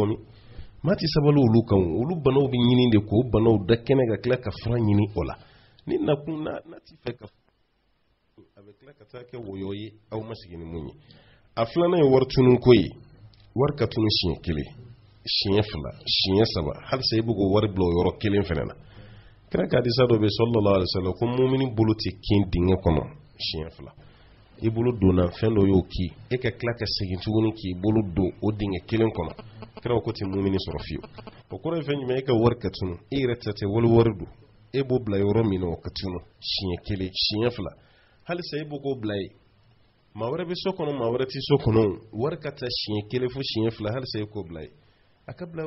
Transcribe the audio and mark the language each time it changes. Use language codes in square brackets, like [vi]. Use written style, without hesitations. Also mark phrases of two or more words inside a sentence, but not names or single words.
[bm] min maa tɛ sabali olu kan olu banaw bɛ ɲini de k'o banaw da kɛnɛ ka tila ka fura ɲini o la ni nakun na t'i fɛ ka a bɛ tila ka taa kɛ wɔyɔ ye aw ma sigi ni mun ye a filanan ye wari tununko ye wari ka tunu siɲɛ kelen siɲɛ fila siɲɛ saba halisa i bɛ k'o wari bila o yɔrɔ kelen fana na kira ka hadisa dɔ bɛ [ar] صلى الله عليه وسلم [bm] ko mumini bolo tɛ kin dingɛ kɔnɔ siɲɛ fila i bolo donna fɛn dɔ y'o k'i e ka tila ka segin tuguni k'i bolo don o dingɛ kelen kɔnɔ kira ko tɛ mumini sɔrɔ fiyewu o kɔrɔ ye fɛn jumɛn e ka wari ka tunu e yɛrɛ tɛ wari don e b'o bila yɔrɔ min na o ka tunu siɲɛ kelen siɲɛ fila halisa e b'o k'o bila ye maa wɛrɛ bɛ so kɔnɔ maa wɛrɛ tɛ so kɔnɔ wari ka taa siɲɛ kelen fo siɲɛ fila halisa e k'o bila ye a ka bila